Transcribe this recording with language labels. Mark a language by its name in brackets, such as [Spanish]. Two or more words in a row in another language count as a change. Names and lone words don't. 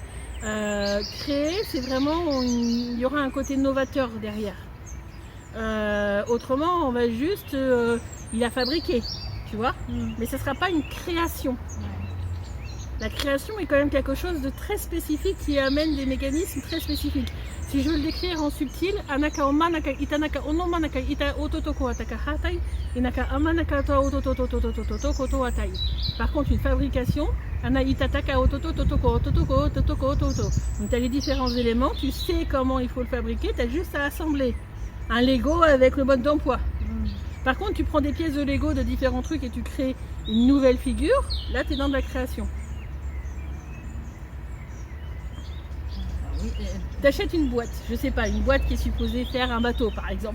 [French] Créer, c'est vraiment, il y aura un côté novateur derrière. Autrement, on va juste, il a fabriqué, tu vois, mais ce ne sera pas une création. La création est quand même quelque chose de très spécifique qui amène des mécanismes très spécifiques. Si je veux le décrire en subtil, anaka omanaka itanaka onomanaka ita ototoko ataka hatai, inaka amanaka to otototototototoko atai. Par contre, une fabrication, ana itataka ototototoko ototoko. Donc tu as les différents éléments, tu sais comment il faut le fabriquer, tu as juste à assembler un Lego avec le mode d'emploi. Par contre, tu prends des pièces de Lego de différents trucs et tu crées une nouvelle figure, là tu es dans de la création. Tu achètes une boîte, je sais pas, une boîte qui est supposée faire un bateau par exemple.